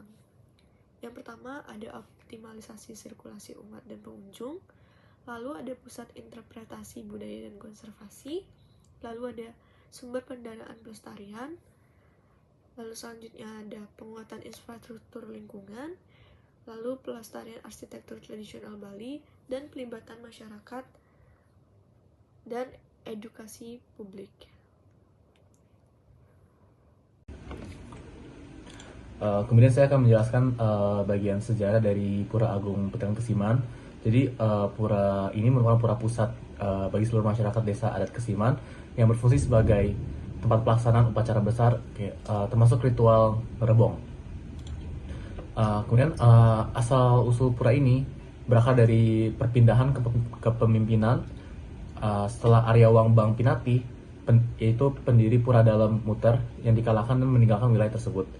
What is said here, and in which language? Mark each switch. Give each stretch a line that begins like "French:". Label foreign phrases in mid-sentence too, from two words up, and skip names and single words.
Indonesian: Yang pertama ada optimalisasi sirkulasi umat dan pengunjung, lalu ada pusat interpretasi budaya dan konservasi, lalu ada sumber pendanaan pelestarian, lalu selanjutnya ada penguatan infrastruktur lingkungan, lalu pelestarian arsitektur tradisional Bali, dan pelibatan masyarakat dan edukasi publik. Kemudian saya akan menjelaskan bagian sejarah dari Pura Agung Petilan Kesiman. Jadi pura ini merupakan pura pusat bagi seluruh masyarakat desa adat Kesiman yang berfungsi sebagai tempat pelaksanaan upacara besar, termasuk ritual merebong. Kemudian asal usul pura ini berakar dari perpindahan kepemimpinan setelah Arya Wangbang Pinati, yaitu pendiri Pura Dalam Muter yang dikalahkan dan meninggalkan wilayah tersebut.